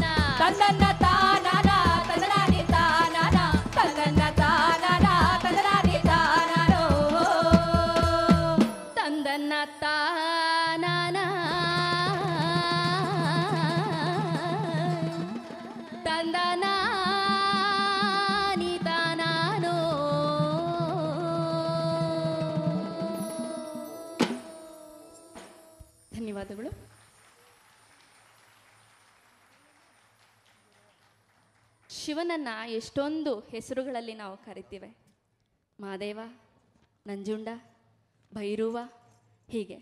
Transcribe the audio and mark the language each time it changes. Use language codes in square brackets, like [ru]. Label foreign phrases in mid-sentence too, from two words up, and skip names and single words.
[kn] ತಂದನ್ನ ತಾನಾನ ತಂದನಾನಿ ತಾನಾನ ತಂದನ್ನ ತಾನಾನ ತಂದನಾನಿ ತಾನಾನೋ ತಂದನ್ನ ತಾನಾನ ತಂದನಾನಿ ತಾನಾನೋ. ಧನ್ಯವಾದಗಳು. ಶಿವನನ್ನ ಎಷ್ಟೊಂದು ಹೆಸರುಗಳಲ್ಲಿ ನಾವು ಕರಿತೀವಿ. ಮಹಾದೇವ, ನಂಜುಂಡ, ಭೈರವ, ಹೀಗೆ.